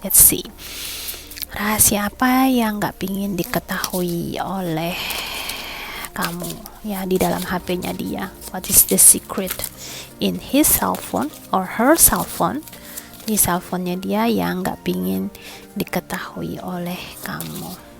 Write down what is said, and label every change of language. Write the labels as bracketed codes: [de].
[en] Let's see, [id] rahasia apa yang nggak pingin diketahui oleh kamu ya di dalam HP-nya dia. [en] What is the secret in his cell phone or her cell phone? [id] Di cell phone-nya dia yang nggak pingin diketahui oleh kamu.